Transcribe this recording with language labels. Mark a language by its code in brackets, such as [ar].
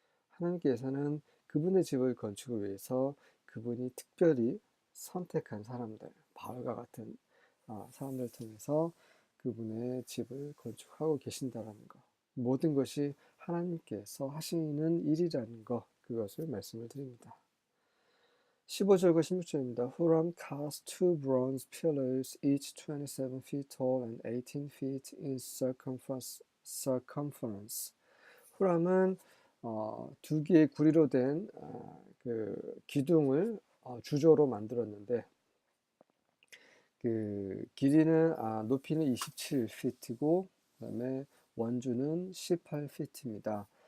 [ko] 하나님께서는 그분의 집을 건축을 위해서 그분이 특별히 선택한 사람들, 바울과 같은 사람들을 통해서 그분의 집을 건축하고 계신다는 것. 모든 것이 하나님께서 하시는 일이라는 것, 그것을 말씀을 드립니다. 15절과 16절입니다. [en] Huram cast two bronze pillars, each 27 feet tall and 18 feet in circumference. [ko] 후람은 두 개의 구리로 된 그 기둥을 주조로 만들었는데 그 길이는 높이는 27피트고 그다음에 원주는 18피트입니다.